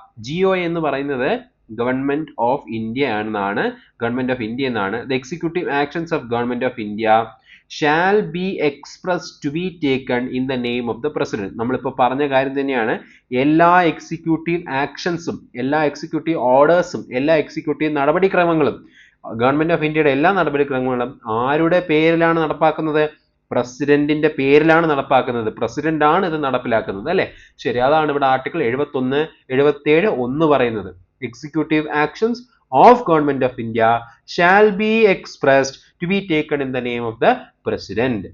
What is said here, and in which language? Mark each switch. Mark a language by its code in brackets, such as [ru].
[ml] GOA എന്ന് പറയുന്നത് government of India എന്നാണ്. [en] The executive actions of government of India shall be expressed to be taken in the name of the president. [ml] നമ്മളിപ്പോൾ പറഞ്ഞ കാര്യം തന്നെയാണ്. എല്ലാ എക്സിക്യൂട്ടീവ് ആക്ഷൻസും എല്ലാ എക്സിക്യൂട്ടീവ് ഓർഡേഴ്സും എല്ലാ എക്സിക്യൂട്ടീവ് നടപടിക്രമങ്ങളും ഗവൺമെന്റ് ഓഫ് ഇന്ത്യയുടെ എല്ലാ നടപടിക്രമങ്ങളും ആരുടെ പേരിലാണ് നടപ്പാക്കുന്നത്? പ്രസിഡന്റിന്റെ പേരിലാണ് നടപ്പാക്കുന്നത്. പ്രസിഡന്റ് ആണ് ഇത് നടപ്പിലാക്കുന്നത് അല്ലെ. ശരി, അതാണ് ഇവിടെ ആർട്ടിക്കിൾ 77(1) പറയുന്നത്. [en] Executive actions of government of India shall be expressed to be taken in the name of the president.